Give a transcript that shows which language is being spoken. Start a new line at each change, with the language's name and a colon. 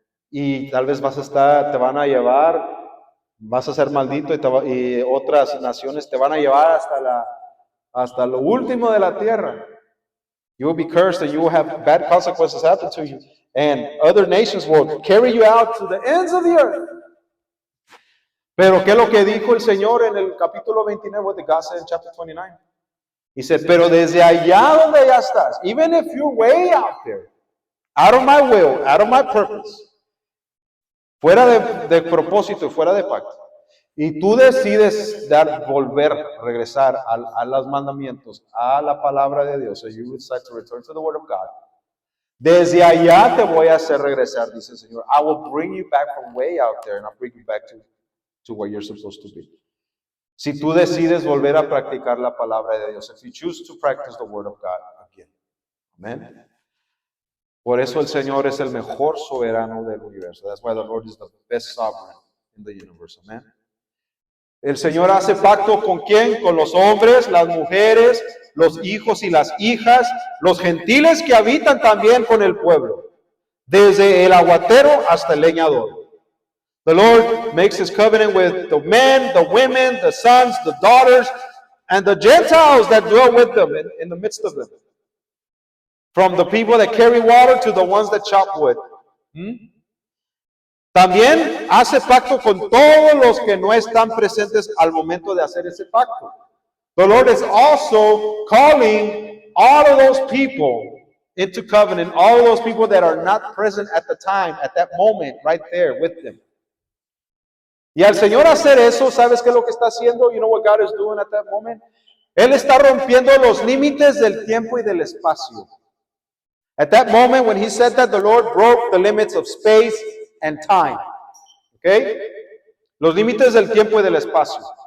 Spanish: Y tal vez te van a llevar, vas a ser maldito y otras naciones te van a llevar hasta lo último de la tierra.
English: You will be cursed and you will have bad consequences happen to you. And other nations will carry you out to the ends of the earth.
Spanish: Pero ¿qué es lo que dijo el Señor en el capítulo 29?
English: What did God say in chapter 29? He said,
Spanish: pero desde allá donde ya estás,
English: even if you're way out there, out of my will, out of my purpose,
Spanish: fuera de propósito, fuera de pacto, y tú decides regresar a los mandamientos, a la palabra de Dios,
English: so you decide to return to the word of God,
Spanish: desde allá te voy a hacer regresar, dice el Señor.
English: I will bring you back from way out there and I'll bring you back to where you're supposed to be.
Spanish: Si tú decides volver a practicar la palabra de Dios,
English: if you choose to practice the word of God again. Amen.
Spanish: Por eso el Señor es el mejor soberano del universo.
English: That's why the Lord is the best sovereign in the universe. Amen.
Spanish: El Señor hace pacto ¿con quién? Con los hombres, las mujeres, los hijos y las hijas, los gentiles que habitan también con el pueblo, desde el aguatero hasta el leñador.
English: The Lord makes his covenant with the men, the women, the sons, the daughters, and the Gentiles that dwell with them in the midst of them. From the people that carry water to the ones that chop wood.
Spanish: También hace pacto con todos los que no están presentes al momento de hacer ese pacto.
English: The Lord is also calling all of those people into covenant, all of those people that are not present at the time, at that moment, right there with them.
Spanish: Y al Señor hacer eso, ¿sabes qué es lo que está haciendo?
English: You know what God is doing at that moment?
Spanish: Él está rompiendo los límites del tiempo y del espacio.
English: At that moment, when he said that, the Lord broke the limits of space and time. Okay?
Spanish: Los límites del tiempo y del espacio.